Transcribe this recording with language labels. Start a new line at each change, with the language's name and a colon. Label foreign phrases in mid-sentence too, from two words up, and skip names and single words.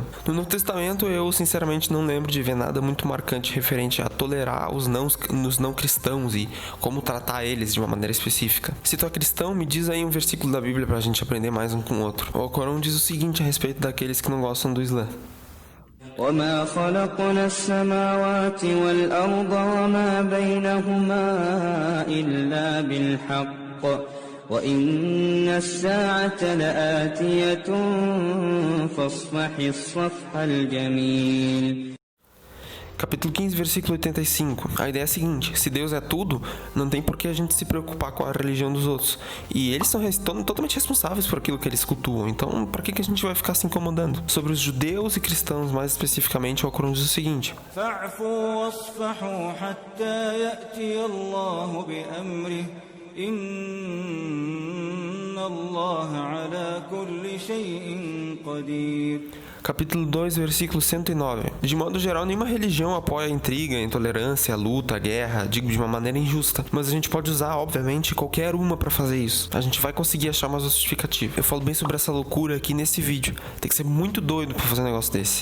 Portuguese: No Novo Testamento eu sinceramente não lembro de ver nada muito marcante referente a tolerar os não cristãos e como tratar eles de uma maneira específica. Se tu é cristão, me diz aí um versículo da Bíblia pra gente aprender mais um com o outro. O Corão diz o seguinte a respeito daqueles que não gostam do Islã:
Arabic: وما خلقنا السماوات والأرض وما بينهما إلا بالحق وإن الساعة لآتية فاصفح الصفح الجميل.
Portuguese: Capítulo 15, versículo 85. A ideia é a seguinte: se Deus é tudo, não tem por que a gente se preocupar com a religião dos outros. E eles são totalmente responsáveis por aquilo que eles cultuam. Então, por que a gente vai ficar se incomodando? Sobre os judeus e cristãos, mais especificamente, o Corão diz o seguinte:
Arabic: فاعفوا واصفحوا حتى يأتي الله بأمره إن الله على كل شيء قدير.
Portuguese: Capítulo 2, versículo 109. De modo geral, nenhuma religião apoia a intriga, a intolerância, a luta, a guerra, digo de uma maneira injusta. Mas a gente pode usar, obviamente, qualquer uma pra fazer isso. A gente vai conseguir achar uma justificativa. Eu falo bem sobre essa loucura aqui nesse vídeo. Tem que ser muito doido pra fazer um negócio desse.